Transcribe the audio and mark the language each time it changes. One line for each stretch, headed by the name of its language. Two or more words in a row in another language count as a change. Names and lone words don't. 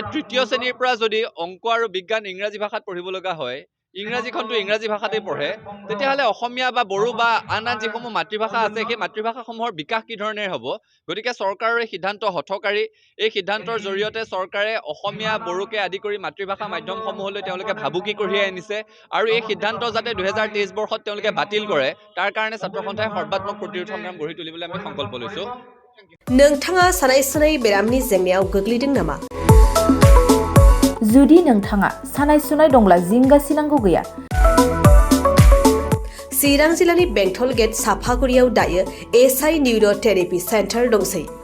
Assamese: তৃতীয় শ্ৰেণীৰ পৰা যদি অংক আৰু বিজ্ঞান ইংৰাজী ভাষাত পঢ়িব লগা হয় ইংৰাজীখনটো ইংৰাজী ভাষাতেই পঢ়ে তেতিয়াহ'লে অসমীয়া বা বড়ো বা আন যিসমূহ মাতৃভাষা আছে সেই মাতৃভাষাসমূহৰ বিকাশ কি ধৰণে হ'ব গতিকে চৰকাৰৰ এই সিদ্ধান্ত হঠকাৰী এই সিদ্ধান্তৰ জৰিয়তে চৰকাৰে অসমীয়া বড়োকে আদি কৰি মাতৃভাষা মাধ্যমসমূহলৈ তেওঁলোকে ভাবুকি কঢ়িয়াই আনিছে আৰু এই সিদ্ধান্ত যাতে 2023 বৰ্ষত তেওঁলোকে বাতিল কৰে তাৰ কাৰণে ছাত্ৰ সন্থাই সৰ্বাত্মক প্ৰতিৰোধ সংগ্ৰাম গঢ়ি তুলিবলৈ আমি সংকল্প লৈছোঁ
Bodo: नोंथाङा सानाय सुनाय बेरामनि जेंनायाव गोग्लैदों नामा? जुदि नोंथाङा सानाय सुनाय दंब्ला जिंगा सिनांगौ गैया चिरां जिल्लानि बेंटल गेट साफागुरियाव दायो एसआइ निउर'थेरापि सेन्टार दंसै